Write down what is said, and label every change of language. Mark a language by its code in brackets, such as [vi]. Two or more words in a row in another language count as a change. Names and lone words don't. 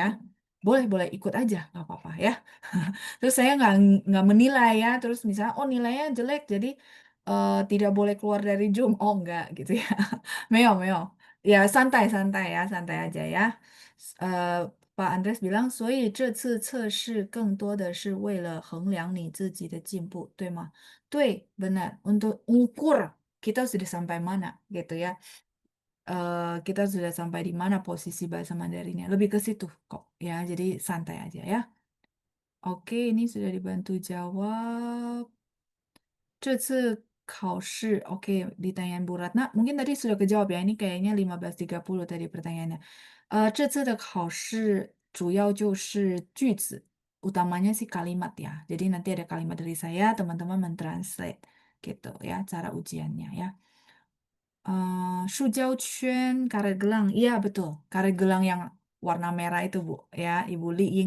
[id] Boleh boleh ikut aja, nggak apa-apa ya. Terus saya nggak menilai ya, terus misalnya oh nilainya jelek, jadi tidak boleh keluar dari Zoom. Oh enggak gitu ya. Meo meo. Ya santai-santai ya, santai aja ya. Pak Andres bilang， [zh] 所以这次测试更多的是为了衡量你自己的进步，对吗？对, [id] benar. Untuk ukur kita sudah sampai mana, gitu ya. Kita sudah sampai di mana posisi bahasa Mandarinnya. Lebih ke situ kok, ya. Jadi santai aja ya. Oke, ini sudah dibantu jawab. [zh] 这次考试, [id] oke, ditanyaan Bu Ratna, mungkin tadi sudah kejawab ya, ini kayaknya 15.30 tadi pertanyaannya. [zh] 这次的考试主要就是句子, [id] utamanya sih kalimat ya. Jadi nanti ada kalimat dari saya, teman-teman mentranslate gitu ya, cara ujiannya ya. 塑胶圈 karet gelang. Iya, betul. Karet gelang yang warna merah itu, Bu. Ya, Ibu Li Ying.